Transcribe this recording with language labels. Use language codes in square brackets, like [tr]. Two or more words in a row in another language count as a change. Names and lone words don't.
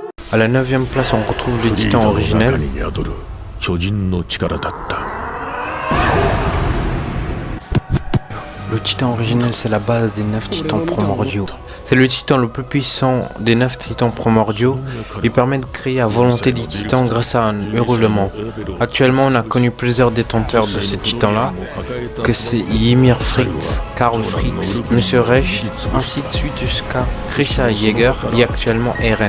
[fr] À la 9e place, on retrouve le titan originel. [ja] に宿る巨人の力だった。 [fr] Le titan originel, c'est la base des 9 titans primordiaux. C'est le titan le plus puissant des 9 titans primordiaux. Il permet de créer à volonté des titans grâce à un hurlement. Actuellement, on a connu plusieurs détenteurs de ce titan-là, que c'est Ymir Fritz, Karl Fritz, Monsieur Reich, ainsi de suite jusqu'à Krisha Jäger et actuellement Eren.